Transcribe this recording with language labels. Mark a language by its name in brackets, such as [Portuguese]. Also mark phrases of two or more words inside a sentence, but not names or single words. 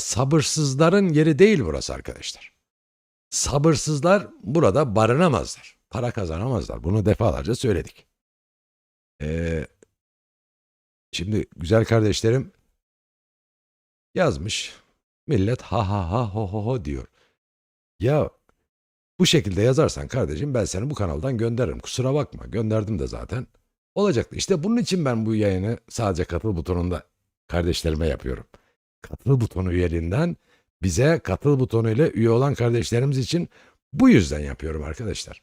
[Turkish] Sabırsızların yeri değil burası arkadaşlar. Sabırsızlar burada barınamazlar. Para kazanamazlar. Bunu defalarca söyledik. Şimdi güzel kardeşlerim yazmış. Millet ha ha ha ho ho ho diyor. Ya bu şekilde yazarsan kardeşim ben seni bu kanaldan gönderirim. Kusura bakma. Gönderdim de zaten. Olacaktı. İşte bunun için ben bu yayını sadece katıl butonunda kardeşlerime yapıyorum. Katıl butonu üyeliğinden bize katıl butonuyla üye olan kardeşlerimiz için bu yüzden yapıyorum arkadaşlar.